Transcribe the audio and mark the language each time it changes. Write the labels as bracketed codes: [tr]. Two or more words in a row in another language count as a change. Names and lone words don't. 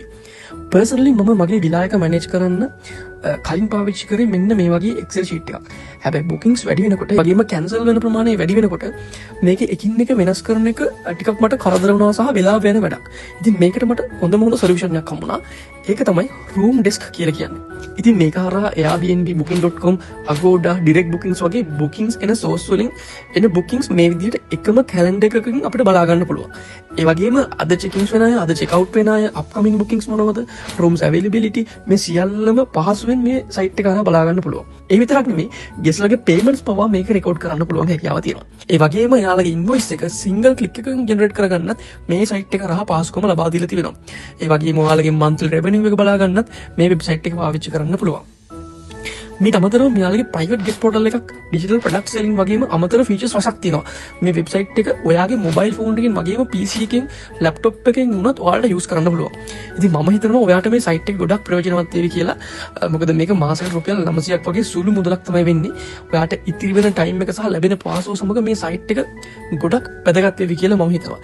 [si] පර්සනලි මම මගේ විලායක මැනේජ් කරන්න කලින් පාවිච්චි කරේ මෙන්න මේ වගේ [en] Excel sheet [si] එකක්. හැබැයි bookings වැඩි වෙනකොට වගේම cancel වෙන ප්‍රමාණය වැඩි වෙනකොට මේක එකින් එක වෙනස් කරන එක ටිකක් මට කරදර වුණා සහ වෙලා වෙන වැඩක්. ඉතින් මේකට මට හොඳම සොලියුෂන් එකක් හම්බුණා. ඒක තමයි room desk කියලා කියන්නේ. ඉතින් මේක හරහා Airbnb, booking.com, Agoda, [en] direct bookings [si] වගේ bookings එන source වලින් එන bookings මේ විදිහට එකම calendar එකකින් අපිට බලා ගන්න පුළුවන්. ඒ වගේම අද check-ins වෙන අය, අද check-out වෙන අය, [en] upcoming bookings [si] මොනවද, [en] rooms availability [si] මේ සියල්ලම පහසුවෙන් මේ site එක හරහා බලා ගන්න පුළුවන්. ඒ විතරක් නෙමෙයි ගෙස්ලගේ payments පවා මේක record කරන්න පුළුවන් හැකියාව තියෙනවා. ඒ වගේම යාළගේ invoice එක [en] single click [si] එකකින් generate කරගන්නත් මේ site එක හරහා පහසුකම ලබා දීලා තිබෙනවා. ඒ වගේම ඔයාලගේ [en] monthly revenue [si] එක බලා ගන්නත් මේ website එක පාවිච්චි කරන්න පුළුවන්. මේ අමතරව මෙයාලගේ [en] private guest portal [si] එකක් [en] digital product selling [si] වගේම අමතර features රසක් තියෙනවා. මේ website එක ඔයාගේ [en] mobile phone [si] එකකින් වගේම PC එකකින් laptop එකකින් වුණත් ඔයාලට use කරන්න පුළුවන්. ඉතින් මම හිතනවා ඔයාට මේ site එක ගොඩක් ප්‍රයෝජනවත් වෙයි කියලා. මොකද මේක මාසෙකට රුපියල් 900ක් වගේ සුළු මුදලක් තමයි වෙන්නේ. ඔයාට ඉතිරි වෙන time එක සහ ලැබෙන පාසුව සමග මේ site එක ගොඩක් වැදගත් වෙයි කියලා මම හිතනවා.